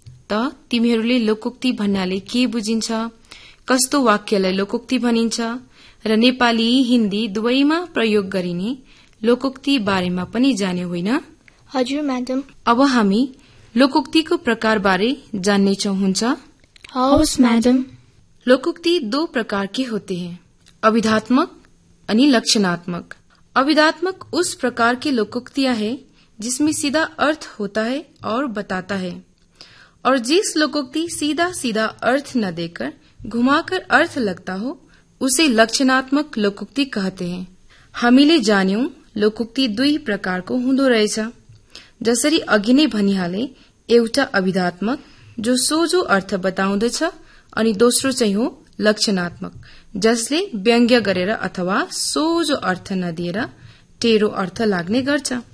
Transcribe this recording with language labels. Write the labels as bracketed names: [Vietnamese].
[Nepali] त तिमीहरूले लोकोक्ति भन्नाले के बुझिन्छ, कस्तो वाक्यलाई लोकोक्ति भनिन्छ र नेपाली हिन्दी दुवैमा प्रयोग गरिने लोकोक्ति बारेमा पनि जान्यो होइन? हजुर म्याडम। अब हामी लोकोक्तिको प्रकार बारे जान्नेछौ, हुन्छ? हवस् म्याडम। [Hindi] लोकोक्ति दो प्रकारके होते हैं, अविधात्मक अनि लक्षणात्मक। अविधात्मक उस प्रकार के लोकोक्तियां है जिसमें सीधा अर्थ होता है और बताता है, और जिस लोकोक्ति सीधा सीधा अर्थ न देकर घुमाकर अर्थ लगता हो उसे लक्षणात्मक लोकोक्ति कहते हैं। [Nepali] हामीले जान्यौं लोकोक्ति दुई प्रकारको हुँदो रहेछ। जसरी अघि नै भनिहाले, एउटा अविधात्मक जो सोझो अर्थ बताउँदछ अनि दोस्रो चाहिँ हो लक्षणात्मक जसले व्यङ्ग्य गरेर अथवा सोझो अर्थ नदिएर टेरो अर्थ लाग्ने गर्छ।